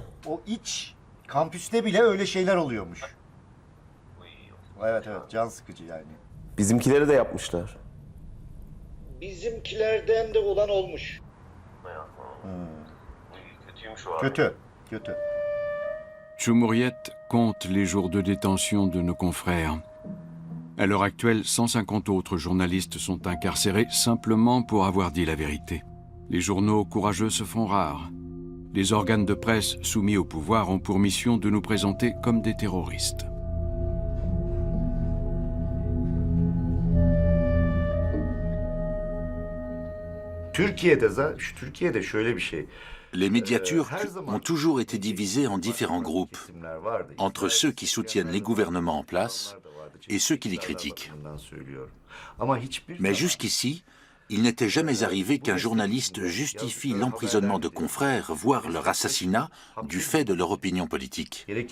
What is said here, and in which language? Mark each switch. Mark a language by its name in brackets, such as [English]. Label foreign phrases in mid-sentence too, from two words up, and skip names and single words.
[Turkish] O iç kampüste bile öyle şeyler oluyormuş. Evet, can sıkıcı yani. Bizimkileri de yapmışlar. Bizimkilerden de olan olmuş. Kötüymüş o abi. Kötü. [French] Cumhuriyet compte les jours de détention de nos confrères. À l'heure actuelle, 150 autres journalistes sont incarcérés simplement pour avoir dit la vérité. Les journaux courageux se font rares. Les organes de presse soumis au pouvoir ont pour mission de nous présenter comme des terroristes. [Turkish] Türkiye'de şöyle bir şey. [French] Les médias turcs ont toujours été divisés en différents groupes, entre ceux qui soutiennent les gouvernements en place et ceux qui les critiquent. Mais jusqu'ici, il n'était jamais arrivé qu'un journaliste justifie l'emprisonnement de confrères, voire leur assassinat, du fait de leur opinion politique.